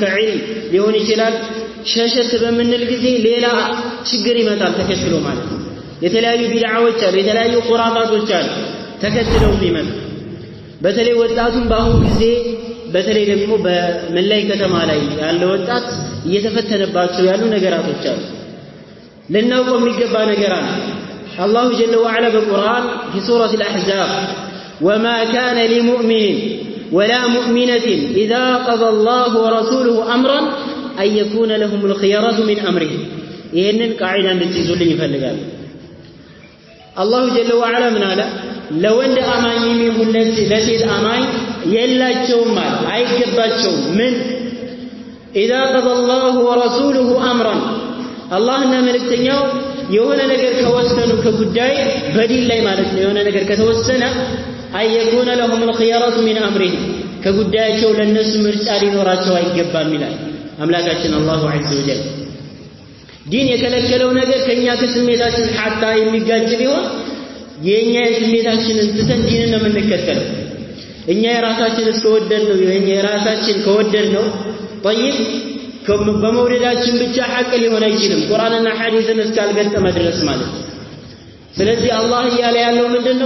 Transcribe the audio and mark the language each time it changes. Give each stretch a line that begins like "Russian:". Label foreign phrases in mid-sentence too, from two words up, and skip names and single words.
Amharic: ከዒልም ሊሆን ይችላል ሸሸት በምንል ጊዜ ሌላ ችግር ይመጣል ተከትሎ ማለት ነው። የተለያዩ ቢድዓዎች አሉ፣ የተለያዩ ኹራፋቶች አሉ ተከትለው የሚመጡ። በተለይ ወጣቱን በአሁኑ ጊዜ በተለይ ደግሞ በመላይ ከተማ ላይ ያለ ወጣት እየተፈተነባቸው ያሉ ነገራቶች አሉ። ልናውቀው የሚገባ ነገር አለ።
Arabic: الله جل وعلا
Amharic: በቁርአን
Arabic: في سورة الأحزاب وما كان لمؤمن ولا مؤمنة إذا قضى الله ورسوله أمرا أن يكون لهم الخيرة من أمرهم።
Amharic: ይህንን ቃዒዳ እንድትይዙልኝ ይፈልጋል።
Arabic: الله جل وعلا
Amharic: ምን አለ? ለወንድ አማኝም ይሁን ለሴት አማኝ የላቸውም ማለት አይገባቸውም። ምን
Arabic: إذا قضى الله ورسوله أمرا
Amharic: አላህና መልእክተኛው የሆነ ነገር ከወሰኑ ከጉዳይ በዲን ላይ ማለት ነው የሆነ ነገር ከተወሰነ
Arabic: أن يكون لهم الخيرة من أمرهم
Amharic: ከጉዳያቸው ለነሱ ምርጫ ሊኖራቸው አይገባም ይላል አምላካችን
Arabic: الله عز وجل።
Amharic: ዲን የከለከለው ነገር ከኛ ከስሜታችን ሐታ የሚጋጭ ቢሆን የኛ የስሜታችንን ትተን ዲንን ነው የምንከተለው። እኛ የራሳችን እስከወደድ ነው የራሳችን ከወደድ ነው طيب በመውደዳችን ብቻ ሐቅ ሊሆን አይችልም ቁርአንና ሐዲስን እስካልገጠመ ድረስ ማለት ነው። ስለዚህ አላህ እያለ ያለው ምንድነው?